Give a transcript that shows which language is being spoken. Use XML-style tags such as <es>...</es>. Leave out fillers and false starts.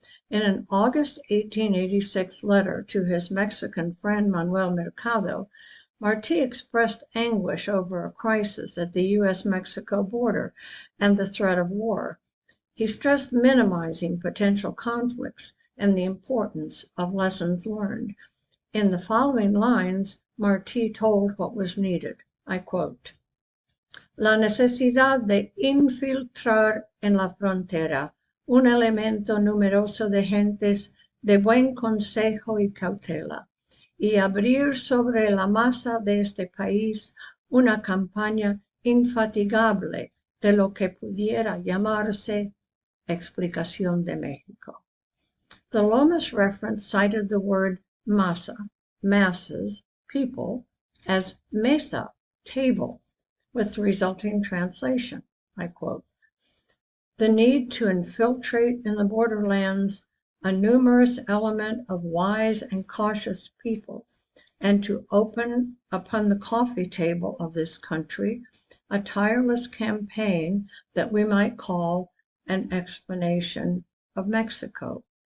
<en>In an August 1886 letter to his Mexican friend Manuel Mercado, Martí expressed anguish over a crisis at the U.S.-Mexico border and the threat of war. He stressed minimizing potential conflicts and the importance of lessons learned. In the following lines, Martí told what was needed. I quote,</en> <es>la necesidad de infiltrar en la frontera un elemento numeroso de gentes de buen consejo y cautela, y abrir sobre la masa de este país una campaña infatigable de lo que pudiera llamarse explicación de México.</es> <en>The Lomas reference cited the word masa, masses, people, as mesa, table, with the resulting translation, I quote, the need to infiltrate in the borderlands a numerous element of wise and cautious people, and to open upon the coffee table of this country a tireless campaign that we might call an explanation of Mexico.</en>